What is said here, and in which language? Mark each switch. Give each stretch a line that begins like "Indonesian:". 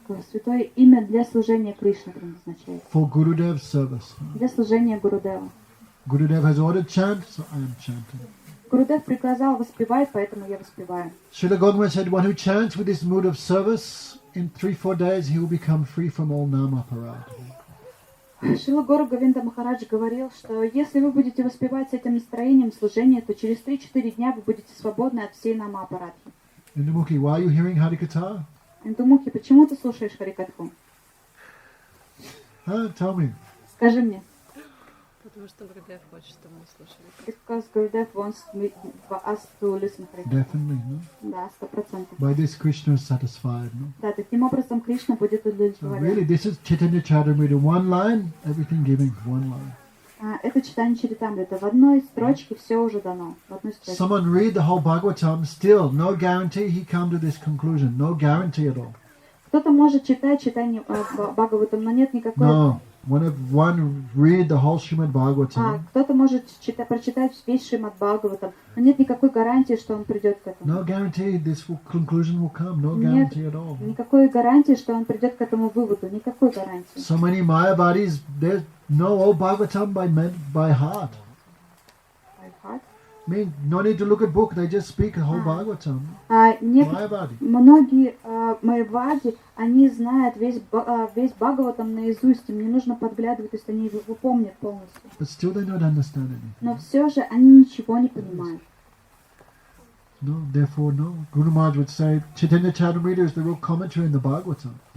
Russian: Святое имя для служения Кришны предназначается.
English: For Gurudev's service.
Russian: Для служения Гурудева.
English: Gurudev has ordered chant, so I am chanting.
Russian: Гурудев приказал воспевать, поэтому я воспеваю.
English: Srila Goswami said, one who chants with this mood of service, in 3-4 days he will become free from all namaparad.
Russian: Шрила Гуру Говинда Махарадж говорил, что если вы будете воспевать с этим настроением служения, то через 3-4 дня вы будете свободны от всей намапарадхи.
English: Indumukhi, why are you hearing Harikatha?
Russian: Индумухи, почему ты слушаешь Харикатху?
English: Tell me.
Russian: Скажи мне. Потому что Гурудев хочет, чтобы мы слушали.
English: Because Gurudev wants us to listen to Harikatha. Definitely, no?
Russian: Да, 100%.
English: By this Krishna is satisfied, no?
Russian: Да, таким образом Кришна будет
English: So
Russian: удовлетворен.
English: really, this is Chaitanya Charitamrita. One line, everything giving. One line.
Russian: Это читание Чаритамрита. В одной строчке все уже дано. В одной строчке.
English: Someone read the whole Bhagavatam, still no guarantee he come to this conclusion. No guarantee at all.
Russian: Кто-то может читать читание Бхагаватам, но нет никакой...
English: No. One read the whole Srimad Bhagavatam.
Russian: Кто-то может прочитать весь Шримад Бхагаватам, но нет никакой гарантии, что он придет к этому.
English: No guarantee this conclusion will come. No guarantee at all.
Russian: Никакой гарантии, что он придет к этому выводу. Никакой гарантии.
English: So many Mayavadis, they know all Bhagavatam by heart. I mean, no need to look at book. They just speak the whole Bhagavatam. Mayavadi.
Russian: Многие майявади, они знают весь Бхагаватам наизусть. Им не нужно подглядывать, то есть они его помнят полностью.
English: But still they don't understand anything.
Russian: Но все же они ничего не понимают.
English: No, therefore, no. Guru Maharaj would say, Chaitanya Charitamrita is the real commentary in the Bhagavatam.